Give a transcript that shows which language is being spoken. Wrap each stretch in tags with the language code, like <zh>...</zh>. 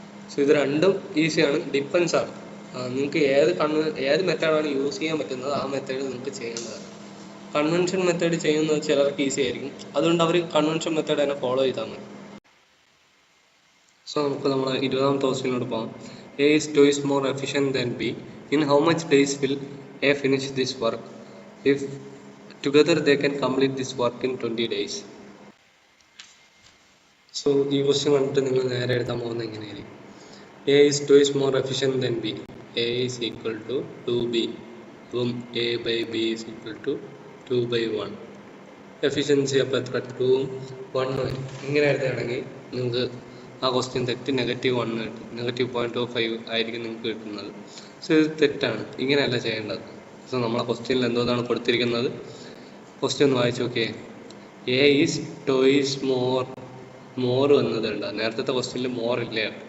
<ml>So ഇത് രണ്ടും ഈസിയാണ്, ഡിപ്പെൻസ് ആണ്. നിങ്ങൾക്ക് ഏത് മെത്തേഡാണ് യൂസ് ചെയ്യാൻ പറ്റുന്നത് ആ മെത്തേഡ് നിങ്ങൾക്ക് ചെയ്യേണ്ടതാണ്. കൺവെൻഷൻ മെത്തേഡ് ചെയ്യുന്നത് ചിലർക്ക് ഈസി ആയിരിക്കും, അതുകൊണ്ട് അവർ കൺവെൻഷൻ മെത്തേഡ് തന്നെ ഫോളോ ചെയ്താൽ മതി. സോ നമുക്ക് നമ്മുടെ 20ാമത്തെ ക്വസ്റ്റ്യനിലോട്ട് പോകാം.</ml> <en>A is twice more efficient than B. In how much days will A finish this work? If together they can complete this work in 20 days.</en> <ml>So ഈ question കണ്ടിട്ട് നിങ്ങൾ നേരെ എഴുതാൻ പോകുന്നത് എങ്ങനെയായിരിക്കും,</ml> <en>A is twice more efficient than B. A is equal to 2B. അപ്പം A by B is equal to 2/1.</en> <ml>Efficiency അപ്പോൾ എത്ര, 2ഉം 1ഉം. ഇങ്ങനെ എഴുതുകയാണെങ്കിൽ നിങ്ങൾക്ക് ആ ക്വസ്റ്റ്യൻ തെറ്റ്, -1 കിട്ടും, -0.25 ആയിരിക്കും നിങ്ങൾക്ക് കിട്ടുന്നത്. സോ ഇത് തെറ്റാണ്, ഇങ്ങനെയല്ല ചെയ്യേണ്ടത്. സോ നമ്മളെ ക്വസ്റ്റ്യനിൽ എന്തോന്നാണ് കൊടുത്തിരിക്കുന്നത്, ക്വസ്റ്റ്യൻ ഒന്ന് വായിച്ചു നോക്കിയേ.</ml> <en>A is twice more</en> <ml>എന്നതുണ്ട്, നേരത്തെ ക്വസ്റ്റ്യനിൽ മോർ ഇല്ല.</ml>